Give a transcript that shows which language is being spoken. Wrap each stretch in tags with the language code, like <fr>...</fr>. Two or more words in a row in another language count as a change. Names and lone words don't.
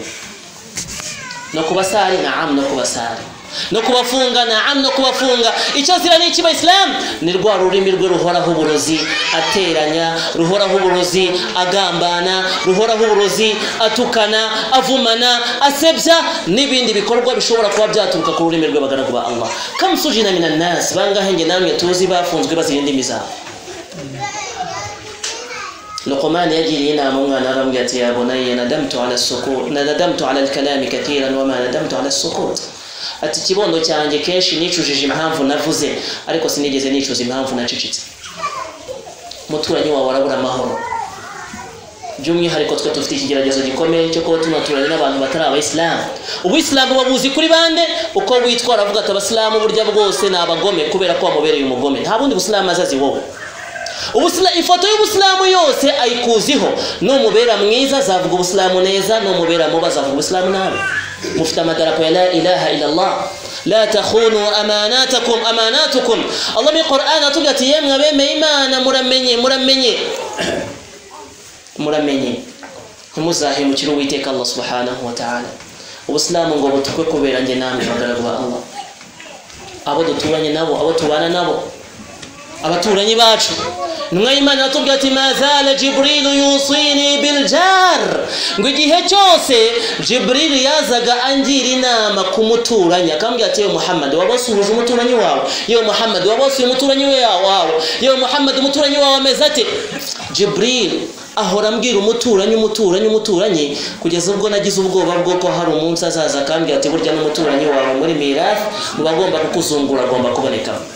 <rw>No kubasari naam, no kubasari, no kubafunga naam, no kubafunga. Icyo zira ni ikiba Islam ni rwa rurimi rwe ruhoraho uburozi, ateranya, ruhoraho uburozi, agambana, ruhoraho uburozi, atukana, avumana, asebya n'ibindi bikorwa bishobora kuba byaturuka ku rurimi rwe bagaragu ba Allah.</rw> <ar>كم سجن من الناس,</ar> <rw>bangahe nge namwe tuzi bafunzwe bazira indimi zabo. Luqman yagiriye inama umwana arambwira ati</rw> <ar>يا بني ندمت على الكلام كثيرا وما ندمت على السكوت.</ar> <rw>Ati kibondo cyanjye kenshi nicujije impamvu navuze, ariko sinigeze nicuza impamvu nacecetse. Muturanyi wawe arabura amahoro. By'umwihariko twe dufite ikigeragezo gikomeye cyo kuba tunaturanye n'abantu batari abayisilamu. Ubuyisilamu babuzi kuri bande, uko witwara avuga ati abasilamu burya bwose ni abagome kubera ko wamubereye umugome. Nta bundi busilamu azazi wowe. Ifoto y'ubusilamu yose ayikuziho, numubera mwiza azavuga ubusilamu neza, numubera mubi azavuga ubusilamu nabi. Mufite amadarapo ya</rw> <ar>لا إله إلا الله لا تخونوا أماناتكم.</ar> <rw>Allah mu Qur'an atubwira ati yemwe abemeye Imana muramenye ntimuzahemukire Uwiteka Allah</rw> <ar>سبحانه وتعالى.</ar> <rw>Ubusilamu ngo butukwe kubera nge namwe bagaragu ba Allah, abo duturanye nabo, abo tubana nabo, abaturanyi bacu. Intumwa y'Imana atubwira ati</rw> <ar>ما زال جبريل يوصيني بالجار,</ar> <rw>ngo igihe cyose Jibril yazaga angira inama ku muturanyi, akambwira ati yewe Muhammad wabasuhuje umuturanyi wawe, yewe Muhammad wabasuye umuturanyi wawe, yewe Muhammad umuturanyi wawe ameze ate. Jibril ahora ambwira umuturanyi kugeza ubwo nagize ubwoba bwo ko hari umunsi azaza akambwira ati burya n'umuturanyi wawe muri mirath mubagomba kukuzungura, agomba kuboneka.</rw>